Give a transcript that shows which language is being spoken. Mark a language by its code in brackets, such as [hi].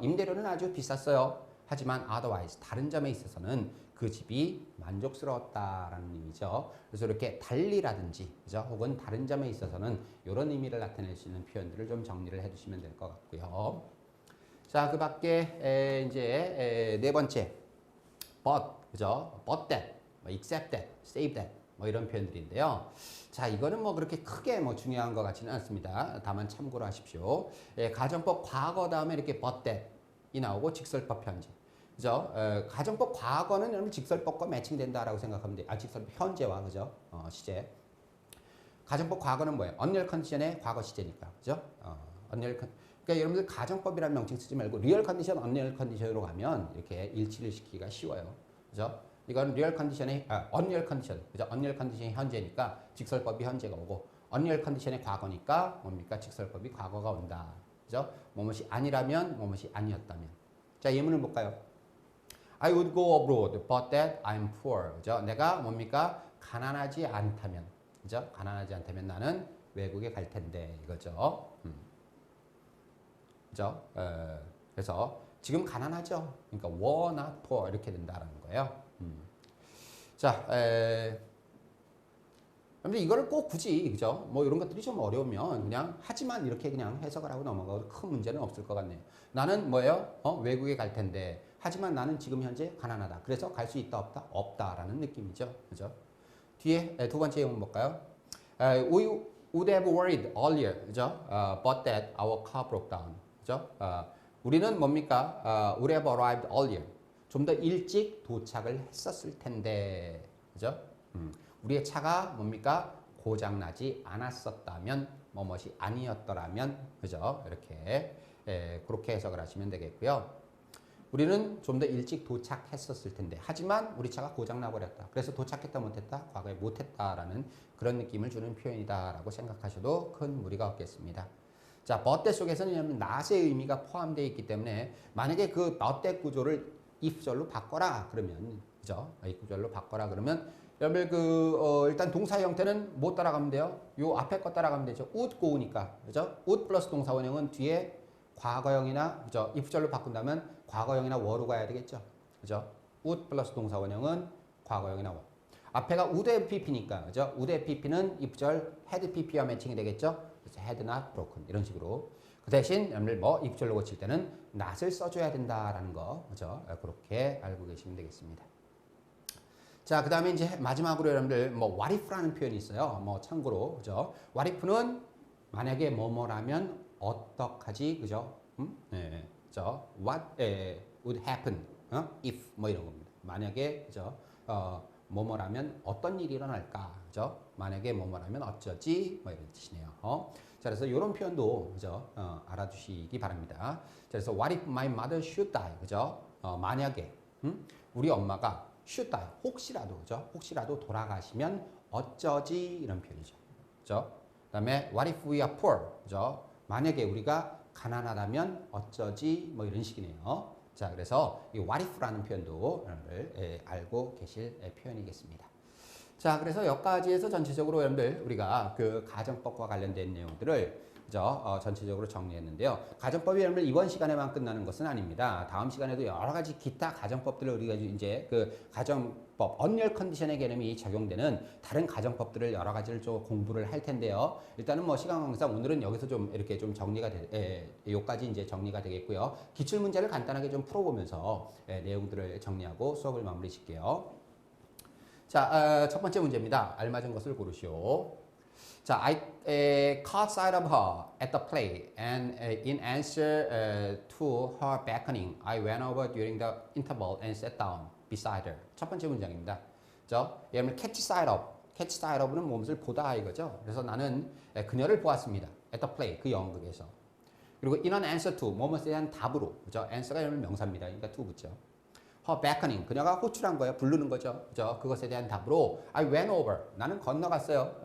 [ko] 임대료는 아주 비쌌어요. 하지만 otherwise, 다른 점에 있어서는 그 집이 만족스러웠다라는 의미죠. 그래서 이렇게 달리라든지, 그죠? 혹은 다른 점에 있어서는 이런 의미를 나타낼 수 있는 표현들을 좀 정리를 해두시면 될 것 같고요. 자, 그 밖에 이제 네 번째, but, 그죠? [en] But that, except that, save that. [ko] 뭐 이런 표현들인데요. 자, 이거는 뭐 그렇게 크게 뭐 중요한 것 같지는 않습니다. 다만 참고로 하십시오. 가정법 과거 다음에 이렇게 [en] but that [ko] 이 나오고 직설법 현재. 그죠? 가정법 과거는 여러분 직설법과 매칭된다라고 생각하면 돼요. 직설법 현재와 그죠? 시제. 가정법 과거는 뭐예요? 언리얼 컨디션의 과거 시제니까. 그죠? 그러니까 여러분들 가정법이라는 명칭 쓰지 말고 리얼 컨디션, 언리얼 컨디션으로 가면 이렇게 일치를 시키기가 쉬워요. 그죠? 이건 리얼 컨디션의 언리얼 컨디션, 그죠? 언리얼 컨디션이 현재니까 직설법이 현재가 오고 언리얼 컨디션의 과거니까 뭡니까? 직설법이 과거가 온다. 그죠? 뭐뭇이 아니라면 뭐뭇이 아니었다면. 자, 예문을 볼까요? [en] I would go abroad, but that I'm poor. [ko] 그죠? 내가 뭡니까? 가난하지 않다면, 그죠? 가난하지 않다면 나는 외국에 갈 텐데 이거죠. 그죠? 그래서 지금 가난하죠. 그러니까 [en] were not poor [ko] 이렇게 된다라는 거예요. 자, 근데 이거를 꼭 굳이 그죠? 뭐 이런 것들이 좀 어려우면 그냥 하지만 이렇게 그냥 해석을 하고 넘어가도 큰 문제는 없을 것 같네요. 나는 뭐예요? 외국에 갈 텐데 하지만 나는 지금 현재 가난하다. 그래서 갈 수 있다 없다? 없다라는 느낌이죠. 그죠? 뒤에 두 번째 예문 볼까요? [en] We would have worried earlier, [ko] 그죠? [en] But that our car broke down. [ko] 그죠? 우리는 뭡니까? [en] would have arrived earlier. [ko] 좀 더 일찍 도착을 했었을 텐데, 그죠? 우리의 차가 뭡니까? 고장나지 않았었다면, 뭐뭇이 아니었더라면, 그죠? 이렇게, 그렇게 해석을 하시면 되겠고요. 우리는 좀 더 일찍 도착했었을 텐데, 하지만 우리 차가 고장나버렸다. 그래서 도착했다 못했다? 과거에 못했다라는 그런 느낌을 주는 표현이다라고 생각하셔도 큰 무리가 없겠습니다. 자, [en] but that [ko] 속에서는 not의 의미가 포함되어 있기 때문에 만약에 그 but that 구조를 if절로 바꿔라 그러면 그죠? if 구절로 바꿔라 그러면 여러분 일단 동사 형태는 뭐 따라가면 돼요? 요 앞에 거 따라가면 되죠. [en] would go [ko] 니까 그죠? would 플러스 동사 원형은 뒤에 과거형이나 그죠? if절로 바꾼다면 과거형이나 were로 가야 되겠죠. 그죠? would 플러스 동사 원형은 과거형이나 were. 앞에가 would have pp니까 그죠? [en] would have pp [ko] 는 if절 had pp와 매칭이 되겠죠. 그래서 [en] had not broken [ko] 이런 식으로. 그 대신 여러분들 뭐 if절로 고칠 때는 not을 써줘야 된다라는 거 그죠? 그렇게 알고 계시면 되겠습니다. 자, 그 다음에 이제 마지막으로 여러분들 뭐 what if라는 표현이 있어요. 뭐 참고로 그죠? what if는 만약에 뭐뭐라면 어떡하지 그죠? 네, 그죠? [en] What would happen if [ko] 뭐 이런 겁니다. 만약에 그죠? 뭐뭐라면 어떤 일이 일어날까 그죠? 만약에 뭐뭐라면 어쩌지 뭐 이런 뜻이네요. 자, 그래서 이런 표현도 그죠? 알아두시기 바랍니다. 자, 그래서 [en] what if my mother should die [ko] 그죠? 만약에 우리 엄마가 [en] should die [ko] 혹시라도 그죠? 혹시라도 돌아가시면 어쩌지 이런 표현이죠. 그죠? [en] 그다음에 what if we are poor [ko] 그죠? 만약에 우리가 가난하다면 어쩌지 뭐 이런 식이네요. 자, 그래서 이 what if라는 표현도 여러분들 알고 계실 표현이겠습니다. 자, 그래서 여기까지 해서 전체적으로 여러분들 우리가 그 가정법과 관련된 내용들을 그죠? 전체적으로 정리했는데요. 가정법이 여러분들 이번 시간에만 끝나는 것은 아닙니다. 다음 시간에도 여러 가지 기타 가정법들을 우리가 이제 그 가정법, 언리얼 컨디션의 개념이 적용되는 다른 가정법들을 여러 가지를 좀 공부를 할 텐데요. 일단은 뭐 시간 관계상 오늘은 여기서 좀 이렇게 좀 정리가 요까지 이제 정리가 되겠고요. 기출 문제를 간단하게 좀 풀어보면서 내용들을 정리하고 수업을 마무리 짓게요. 자, 첫 번째 문제입니다. 알맞은 것을 고르시오. [en] 자, I caught sight of her at the play, and in answer to her beckoning, I went over during the interval and sat down beside her. [ko] 첫 번째 문장입니다. 여러분 [en] catch sight of, [ko] catch sight of는 무엇을 보다 이거죠. 그래서 나는 그녀를 보았습니다. [en] At the play, [ko] 그 연극에서. 그리고 [en] in an answer to [ko] 뭐뭐에 대한 답으로 그죠? answer가 여러분 명사입니다. 그러니까 to 붙죠. [en] her beckoning [ko] 그녀가 호출한 거예요. 부르는 거죠. 그죠? 그것에 대한 답으로 [en] I went over [ko] 나는 건너갔어요.